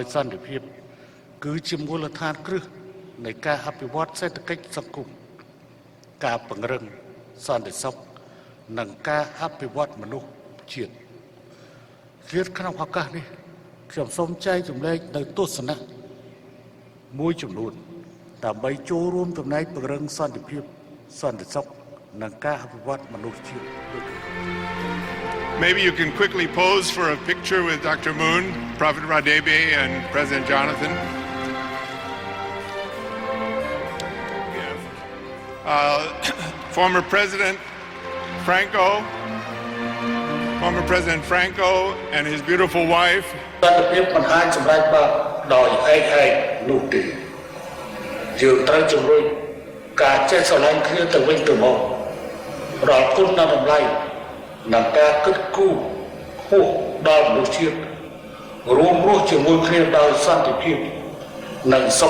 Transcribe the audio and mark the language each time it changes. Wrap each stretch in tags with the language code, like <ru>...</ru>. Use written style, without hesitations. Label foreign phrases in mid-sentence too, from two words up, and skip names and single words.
<km>សន្តិភាពគឺជាមូលដ្ឋានគ្រឹះនៃការអភិវឌ្ឍសេដ្ឋកិច្ចសង្គមការពង្រឹងសន្តិសុខនិងការអភិវឌ្ឍមនុស្សជាតិក្នុងឱកាសនេះខ្ញុំសូមចែកចម្លែកនៅទស្សនៈមួយចំនួនដើម្បីចូលរួមចំណែកពង្រឹងសន្តិភាពសន្តិសុខនិងការអភិវឌ្ឍមនុស្សជាតិ</km> <en>Maybe you can quickly pose for a picture with Dr. Moon, Prophet Radebe, and President Jonathan. Former President Franco and his beautiful wife.</en> <km>សន្តិភាពមិនអាចសម្រេចបានដោយឯកឯងនោះទេយើងត្រូវជំរុញការចេះស្រឡាញ់គ្នាទៅវិញទៅមករាល់គុ ណតម្លៃនិងការគិតគូរហួសដល់មនុស្សជាតិរួមរស់ជាមួយគ្នាដោយសន្តិភាពនិងសុ</km>